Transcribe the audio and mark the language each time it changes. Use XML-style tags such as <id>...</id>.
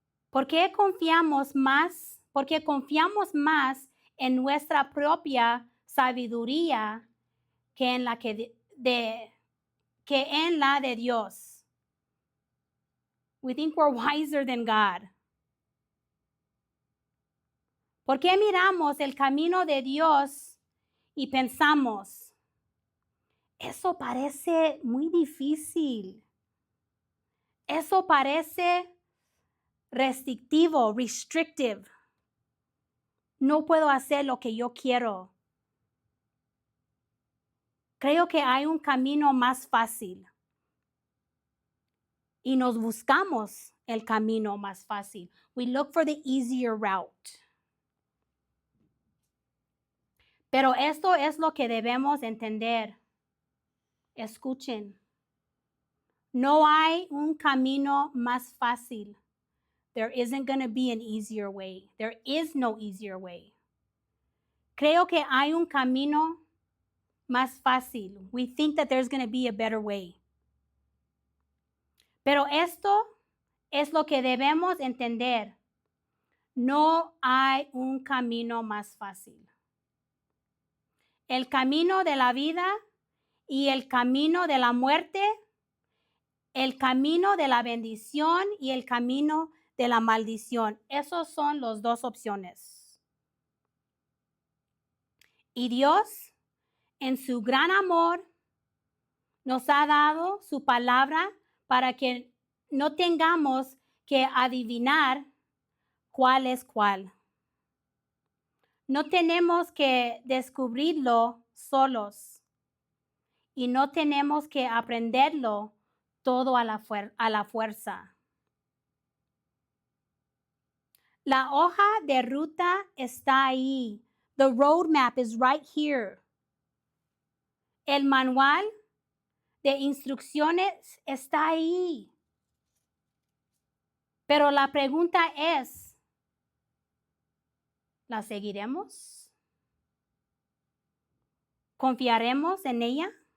<es>Porque confiamos más en nuestra propia sabiduría que en la de Dios.</es> <en>We think we're wiser than God.</en> <es>¿Por qué miramos el camino de Dios y pensamos, eso parece muy difícil? Eso parece restrictive. No puedo hacer lo que yo quiero. Creo que hay un camino más fácil y nos buscamos el camino más fácil.</es> <en>We look for the easier route.</en> <es>Pero esto es lo que debemos entender. Escuchen. No hay un camino más fácil.</es> <en>There isn't going to be an easier way. There is no easier way.</en> <es>Creo que hay un camino más fácil.</es> <en>We think that there's going to be a better way.</en> <es>Pero esto es lo que debemos entender. No hay un camino más fácil. El camino de la vida y el camino de la muerte, el camino de la bendición y el camino de la maldición. Esas son las dos opciones. Y Dios, en su gran amor, nos ha dado su palabra para que no tengamos que adivinar cuál es cuál. No tenemos que descubrirlo solos y no tenemos que aprenderlo todo a la fuerza. La hoja de ruta está ahí.</es> <en>The roadmap is right here.</en> <es>El manual de instrucciones está ahí. Pero la pregunta es, ¿la seguiremos? ¿Confiaremos en ella?</es>